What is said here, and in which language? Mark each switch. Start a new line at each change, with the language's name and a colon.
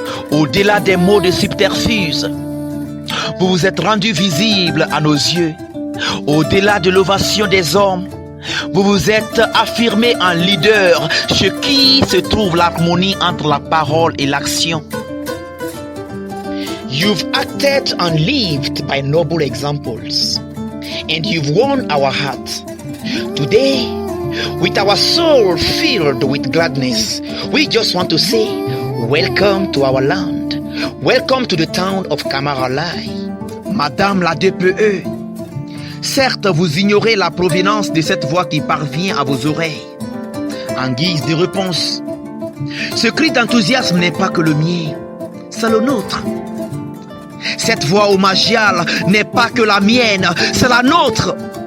French: Au-delà des mots de subterfuge, vous vous êtes rendu visible à nos yeux. Au-delà de l'ovation des hommes, vous vous êtes affirmé en leader, chez qui se trouve l'harmonie entre la parole et l'action.
English: You've acted and lived by noble examples, and you've won our hearts. Today, with our soul filled with gladness, we just want to say, welcome to our land. Welcome to the town of Kamaralai.
French: Madame la DPE, certes, vous ignorez la provenance de cette voix qui parvient à vos oreilles. En guise de réponse, ce cri d'enthousiasme n'est pas que le mien, c'est le nôtre. Cette voix homagiale n'est pas que la mienne, c'est la nôtre.